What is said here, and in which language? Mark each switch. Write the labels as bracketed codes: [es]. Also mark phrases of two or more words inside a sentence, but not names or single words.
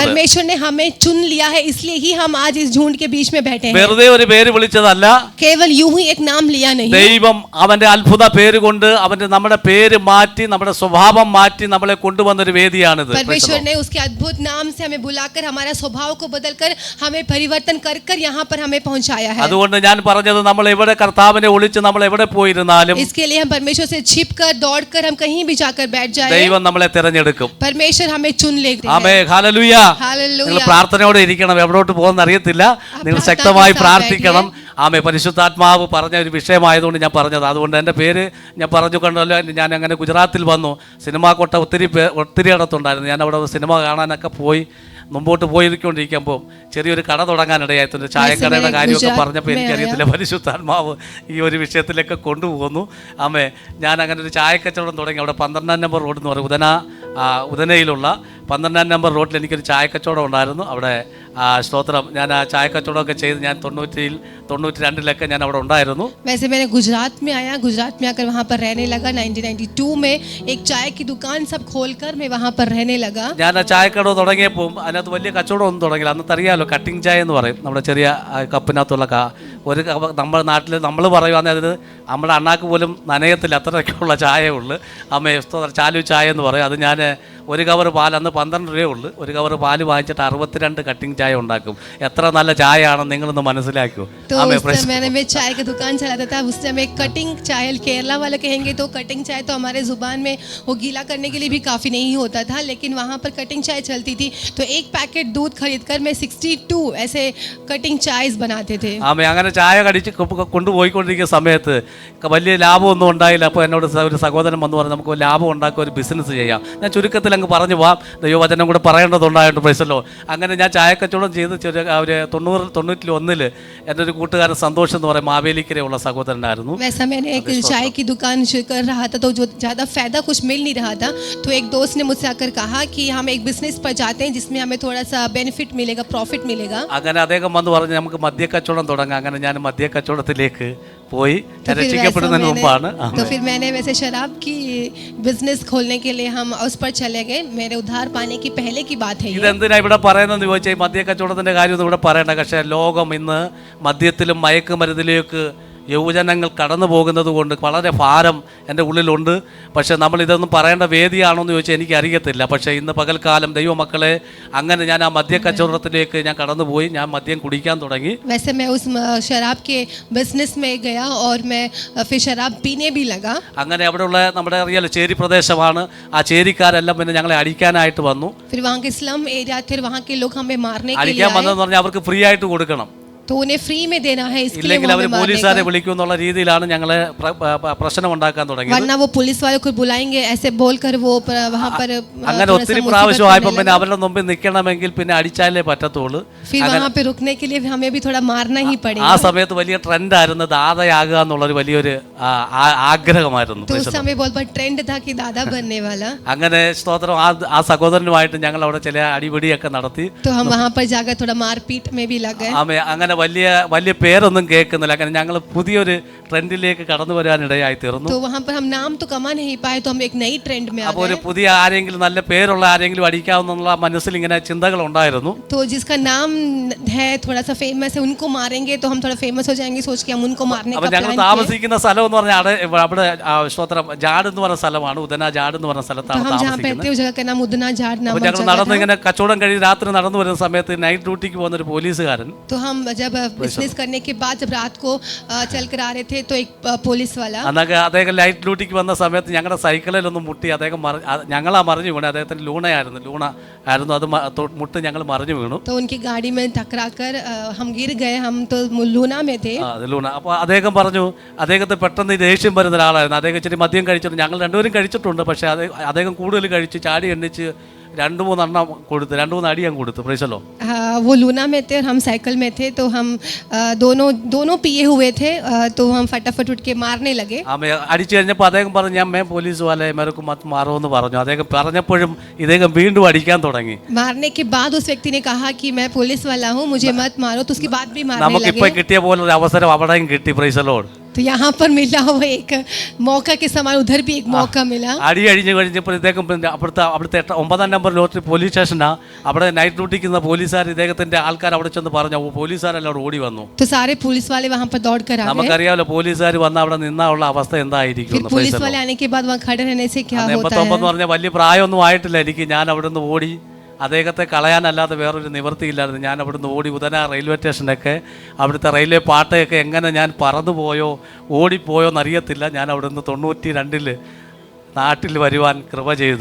[hi] परमेश्वर ने हमें चुन लिया है, इसलिए ही हम आज इस झुंड के बीच में बैठे हैं. [ml] വെറുതെ ഒരു പേര് വിളിച്ചതല്ല, [hi] केवल यूं ही एक नाम लिया नहीं. [ml] ദൈവം അവന്റെ അത്ഭുത പേര് കൊണ്ട് അവന്റെ നമ്മുടെ പേര് മാറ്റി നമ്മുടെ സ്വഭാവം മാറ്റി നമ്മളെ കൊണ്ടുവന്നൊരു വേദിയാണിത്. [hi] परमेश्वर ने उसके अद्भुत नाम से हमें बुलाकर हमारा स्वभाव को बदलकर हमें परिवर्तन कर कर यहाँ पर हमें पहुंचाया है. [ml] അതുകൊണ്ട് ഞാൻ പറഞ്ഞത് നമ്മൾ എവിടെ കർത്താവിനെ ഒളിച്ച് നമ്മൾ എവിടെ പോയിരുന്നാലും [hi] इसके लिए हम परमेश्वर से छिपकर दौड़कर हम कहीं भी जाकर बैठ जाए, [ml] ദൈവം നമ്മളെ തിരഞ്ഞെടുക്കും. [hi] परमेश्वर हमें चुन लेते हैं. [ml] ആമേൻ, ഹല്ലേലൂയ. നിങ്ങൾ പ്രാർത്ഥനയോടെ ഇരിക്കണം. എവിടോട്ട് പോകുന്ന അറിയത്തില്ല. നിങ്ങൾ ശക്തമായി പ്രാർത്ഥിക്കണം. ആമേ, പരിശുദ്ധാത്മാവ് പറഞ്ഞ ഒരു വിഷയമായതുകൊണ്ട് ഞാൻ പറഞ്ഞത്. അതുകൊണ്ട് എൻ്റെ പേര് ഞാൻ പറഞ്ഞു കണ്ടല്ലോ. ഞാൻ അങ്ങനെ ഗുജറാത്തിൽ വന്നു. സിനിമാക്കോട്ട ഒത്തിരി ഇടത്തുണ്ടായിരുന്നു. ഞാൻ അവിടെ സിനിമ കാണാനൊക്കെ പോയി മുമ്പോട്ട് പോയിരിക്കൊണ്ടിരിക്കുമ്പോൾ ചെറിയൊരു കട തുടങ്ങാനിടയായിട്ടുണ്ട്. ചായക്കടയുടെ കാര്യമൊക്കെ പറഞ്ഞപ്പോൾ എനിക്കറിയത്തില്ല പരിശുദ്ധാത്മാവ് ഈ ഒരു വിഷയത്തിലൊക്കെ കൊണ്ടുപോകുന്നു. ആമേ, ഞാൻ അങ്ങനെ ഒരു ചായക്കച്ചവടം തുടങ്ങി. അവിടെ 12 നമ്പർ റോഡ് എന്ന് പറയും, ഉദനയിലുള്ള 12 നമ്പർ റോഡിൽ എനിക്കൊരു ചായക്കച്ചവടം ഉണ്ടായിരുന്നു. അവിടെ സ്തോത്രം, ഞാൻ ആ ചായക്കച്ചവടമൊക്കെ ചെയ്ത് ഞാൻ 92-ലൊക്കെ ഞാൻ അവിടെ ഉണ്ടായിരുന്നു. [hi] वैसे मैंने गुजरात में आया, गुजरात में आकर वहाँ पर रहने लगा. 1992 में एक चाय की दुकान सब खोलकर मैं वहाँ पर रहने लगा. [ml] ഞാൻ ആ ചായക്കട തുടങ്ങിയപ്പോൾ അതിനകത്ത് വലിയ കച്ചവടം ഒന്നും തുടങ്ങില്ല. അന്നത്തെ അറിയാമല്ലോ, കട്ടിങ് ചായ എന്ന് പറയും. നമ്മുടെ ചെറിയ കപ്പിനകത്തുള്ള ഒരു നമ്മുടെ നാട്ടിൽ നമ്മൾ പറയുകയാണെങ്കിൽ അത് നമ്മുടെ അണ്ണാക്ക് പോലും നനയത്തില്ല, അത്രയൊക്കെയുള്ള ചായയേ ഉള്ളൂ. അമ്മേ, ചാലു ചായ എന്ന് പറയും. അത് ഞാൻ ഒരു കവർ പാൽ, അന്ന് 12 രൂപയേ ഉള്ളൂ. ഒരു കവർ പാല് വാങ്ങിച്ചിട്ട് 62 കട്ടിങ് ചായ ഉണ്ടാക്കും. എത്ര നല്ല ചായ ആണെന്ന് നിങ്ങളൊന്ന് മനസ്സിലാക്കൂ. [hi] मैंने चाय की दुकान चलाता था. उस समय कटिंग चाय, केरला वाले कहेंगे तो कटिंग चाय तो हमारे जुबान में वो गीला करने के लिए भी काफ़ी नहीं होता था, लेकिन वहाँ पर कटिंग चाय चलती थी. तो एक पैकेट दूध खरीद कर मैं 62 ऐसे कटिंग चायस बनाते थे. [ml] ആമേ, അങ്ങനെ ചായ കടിച്ച് കൊണ്ടുപോയിക്കൊണ്ടിരിക്കുന്ന സമയത്ത് വലിയ ലാഭമൊന്നും ഉണ്ടായില്ല. അപ്പോൾ എന്നോട് ഒരു സഹോദരൻ വന്ന് പറഞ്ഞു നമുക്ക് ലാഭം ഉണ്ടാക്കുക, ഒരു ബിസിനസ് ചെയ്യാം. ഞാൻ ചുരുക്കത്തിൽ അങ്ങ് പറഞ്ഞു പോവാം, ദൈവവചനം കൂടെ പറയേണ്ടതുണ്ടായിട്ട്. പ്രൈസല്ലോ. അങ്ങനെ ഞാൻ ചായക്കച്ചവടം ചെയ്ത് ഒരു 91 എൻ്റെ ഒരു കൂട്ടുകാരൻ സന്തോഷം എന്ന് പറയും, മാവേലിക്കരയുള്ള സഹോദരനായിരുന്നു. [hi] वैसा मैंने एक चाय की दुकान कर रहा था, तो जो ज़्यादा फायदा कुछ मिल नहीं रहा था. तो एक दोस्त ने मुझसे आकर कहा कि हम एक बिजनेस पर जाते हैं जिसमें हमें थोड़ा सा बेनिफिट मिलेगा, प्रॉफिट मिलेगा. [ml] അങ്ങനെ അദ്ദേഹം വന്ന് പറഞ്ഞ് നമുക്ക് മദ്യക്കച്ചവടം തുടങ്ങാം. അങ്ങനെ ഞാൻ മദ്യക്കച്ചവടത്തിലേക്ക് പോയി. രക്ഷിക്കപ്പെടുന്നതിന് മുമ്പാണ്. [hi] तो फिर मैंने वैसे शराब की बिजनेस खोलने के लिए हम उस पर चले गए. मेरे उधार पाने की पहले की बात है. [ml] ഇതെന്തിനാ ഇവിടെ പറയുന്നതെന്ന് ചോദിച്ചാൽ ഈ മദ്യക്കച്ചവടത്തിന്റെ കാര്യമൊന്നും ഇവിടെ പറയണ്ട. പക്ഷേ ലോകം ഇന്ന് മദ്യത്തിലും മയക്കുമരുന്നിലേക്ക് യുവജനങ്ങൾ കടന്നു പോകുന്നത് കൊണ്ട് വളരെ ഭാരം എൻ്റെ ഉള്ളിലുണ്ട്. പക്ഷേ നമ്മൾ ഇതൊന്നും പറയേണ്ട വേദിയാണോ എന്ന് ചോദിച്ചാൽ എനിക്കറിയത്തില്ല. പക്ഷേ ഇന്ന് പകൽക്കാലം ദൈവമക്കളെ അങ്ങനെ ഞാൻ ആ മദ്യക്കച്ചവടത്തിലേക്ക് ഞാൻ കടന്നുപോയി. ഞാൻ മദ്യം കുടിക്കാൻ തുടങ്ങി. [hi] वैसे मैं उस शराब के बिजनेस में गया और मैं फिर शराब पीने भी लगा. [ml] അങ്ങനെ അവിടെയുള്ള നമ്മുടെ അറിയാലോ ചേരി പ്രദേശമാണ്. ആ ചേരിക്കാരെല്ലാം പിന്നെ ഞങ്ങളെ അടിക്കാനായിട്ട് വന്നു. [hi] फिर वहाँ के [en] slum area [hi] थे, वहाँ के लोग हमें मारने के लिए [ml] അടിക്കാൻ വന്നതെന്ന് പറഞ്ഞാൽ അവർക്ക് ഫ്രീ ആയിട്ട് കൊടുക്കണം. [hi] तो उन्हें फ्री में देना है, इसके लिए [ml] ഇല്ലെങ്കിൽ അവർ പോലീസുകാരെ വിളിക്കും എന്നുള്ള രീതിയിലാണ് ഞങ്ങളെ പ്രശ്നം ഉണ്ടാക്കാൻ തുടങ്ങിയത്. [hi] वरना वो पुलिस वालों को बुलाएंगे ऐसे बोलकर वो वहाँ पर. [ml] അങ്ങനെ ഒത്തിരി പ്രാവശ്യം ആയപ്പോൾ പിന്നെ അവരുടെ മുമ്പിൽ നിൽക്കണമെങ്കിൽ പിന്നെ അടിച്ചാലേ പറ്റത്തുള്ളൂ. [hi] फिर वहाँ पे रुकने के लिए हमें भी थोड़ा मारना ही पड़ेगा. [ml] ആ സമയത്ത് വലിയ ട്രെൻഡായിരുന്നു ദാതയാകുക എന്നുള്ളൊരു വലിയൊരു ആഗ്രഹമായിരുന്നു. [hi] तो उस समय बहुत बड़ा ट्रेंड था कि दादा बनने वाला. [ml] അങ്ങനെ സ്തോത്രം ആ സഹോദരനുമായിട്ട് ഞങ്ങൾ അവിടെ ചില അടിപിടിയൊക്കെ നടത്തി. [hi] तो हम वहाँ पर जाकर थोड़ा मारपीट में भी लग गए. [ml] അങ്ങനെ വലിയ വലിയ പേരൊന്നും കേൾക്കുന്നില്ല. കാരണം ഞങ്ങൾ പുതിയൊരു ട്രെൻഡിലേക്ക് കടന്നു വരാനിടയായി തീർന്നു. [hi] तो वहाँ पर हम नाम तो कमा नहीं पाए, तो हम एक नई ट्रेंड में आ [ml] അപ്പോൾ ഒരു [hi] गए. [ml] പുതിയ ആരെങ്കിലും നല്ല പേരുള്ള ആരെങ്കിലും അടിക്കാവുന്നുള്ള മനസ്സിൽ ഇങ്ങനെ ചിന്തകൾ ഉണ്ടായിരുന്നു. [hi] तो जिसका नाम है थोड़ा सा फेमस है, उनको मारेंगे तो हम थोड़ा फेमस हो जाएंगे, सोच के हम उनको मारने [ml] അപ്പോൾ [hi] का [ml] ഞങ്ങൾ [hi] प्लान किए. [ml] താമസിക്കുന്ന സ്ഥലം എന്ന് പറഞ്ഞാൽ അവിടെ സ്തോത്രം ജാഡ് എന്ന് പറഞ്ഞ സ്ഥലമാണ്, ഉദന ജാഡ് എന്ന് പറഞ്ഞ [hi] तो [ml] സ്ഥലത്താണ് [hi] हम जहाँ पे [ml] താമസിക്കുന്നത്. [hi] रहते हैं उस जगह का नाम उदना झाड़ [ml] അപ്പോൾ [hi] नामक [ml] ഞങ്ങൾ [hi] जगह [ml] നടന്ന് [hi] था. [ml] ഇങ്ങനെ കച്ചവടം കഴിഞ്ഞ് രാത്രി നടന്നു വരുന്ന സമയത്ത് നൈറ്റ് ഡ്യൂട്ടിക്ക് പോകുന്ന ഒരു പോലീസുകാരൻ, [hi] तो हम जब बिजनेस करने के बाद जब रात को चल कर आ रहे थे तो एक पुलिस वाला, [ml] അന്നൊക്കെ അദ്ദേഹം ലൈറ്റ് ഡ്യൂട്ടിക്ക് വന്ന സമയത്ത് ഞങ്ങളുടെ സൈക്കിളിലൊന്നും മുട്ടി അദ്ദേഹം ഞങ്ങളാ മറിഞ്ഞു വീണു. അദ്ദേഹത്തിന് ലൂണ ആയിരുന്നു, അത് മുട്ട് ഞങ്ങൾ മറിഞ്ഞു വീണു. [hi] तो उनकी गाड़ी में टकरा कर हम गिर गए. हम तो लूना में थे. [ml] അത് ലൂണ. അപ്പോൾ അദ്ദേഹം പറഞ്ഞു, അദ്ദേഹത്തെ പെട്ടെന്ന് ദേഷ്യം വരുന്ന ഒരാളായിരുന്നു. അദ്ദേഹം ഇച്ചിരി മദ്യം കഴിച്ചിട്ടുണ്ട്, ഞങ്ങൾ രണ്ടുപേരും കഴിച്ചിട്ടുണ്ട്. പക്ഷേ അദ്ദേഹം കൂടുതൽ കഴിച്ച് ചാടി എണ്ണിച്ച് 2-3 എണ്ണം കൊടുത്തു, 2-3 അടി ഞാൻ കൊടുത്തു. പ്രൈസല്ലോ. [hi] वो लूना में थे और हम साइकिल में थे, तो हम दोनों पिए हुए थे, तो हम फटाफट उठ के मारने लगे. [ml] അടിച്ചു കഴിഞ്ഞപ്പോൾ അദ്ദേഹം പറഞ്ഞു, ഞാൻ [hi] मैं पुलिस वाले मेरेको मत मारो [ml] എന്ന് പറഞ്ഞു. അദ്ദേഹം പറഞ്ഞപ്പോഴും ഇദ്ദേഹം വീണ്ടും അടിക്കാൻ തുടങ്ങി. [hi] मारने के बाद उस व्यक्ति ने कहा कि मैं पुलिस वाला हूँ, मुझे मत मारो, तो उसके बाद भी मारने [ml] നമുക്കിപ്പോൾ [hi] लगे. [ml] കിട്ടിയ പോലെ ഒരു അവസരം അവിടെയും കിട്ടി. പ്രൈസലോട്. [hi] तो यहाँ पर मिला हुआ एक मौका के समान उधर भी एक मौका मिला. [ml] അടി കഴിഞ്ഞപ്പോൾ ഇദ്ദേഹം അവിടുത്തെ 9-ാം നമ്പർ ലോട്ടറി പോലീസ് സ്റ്റേഷനാ. അവിടെ നൈറ്റ് ഡ്യൂട്ടിക്ക് നിന്ന പോലീസുകാർ ഇദ്ദേഹത്തിന്റെ ആൾക്കാർ അവിടെ ചെന്ന് പറഞ്ഞു. പോലീസുകാരെല്ലാം അവിടെ ഓടി വന്നു. [hi] तो सारे पुलिस वाले वहाँ पर दौड़ कर आ गए. [ml] നമുക്കറിയാമല്ലോ പോലീസുകാർ വന്ന് അവിടെ നിന്നുള്ള അവസ്ഥ എന്തായിരിക്കും. [hi] फिर पुलिस वाले आने के बाद वहाँ खड़े रहने से क्या होता 89 है. [ml] എന്ന് പറഞ്ഞാൽ വലിയ പ്രായമൊന്നും ആയിട്ടില്ല എനിക്ക്. ഞാൻ അവിടെ നിന്ന് ഓടി, അദ്ദേഹത്തെ കളയാനല്ലാതെ വേറൊരു നിവൃത്തിയില്ലായിരുന്നു. ഞാൻ അവിടുന്ന് ഓടി ഉദന റെയിൽവേ സ്റ്റേഷനൊക്കെ അവിടുത്തെ റെയിൽവേ പാട്ടയൊക്കെ എങ്ങനെ ഞാൻ പറന്നുപോയോ ഓടിപ്പോയോ എന്നറിയത്തില്ല. ഞാൻ അവിടുന്ന് 92 നാട്ടിൽ വരുവാൻ കൃപ ചെയ്തു.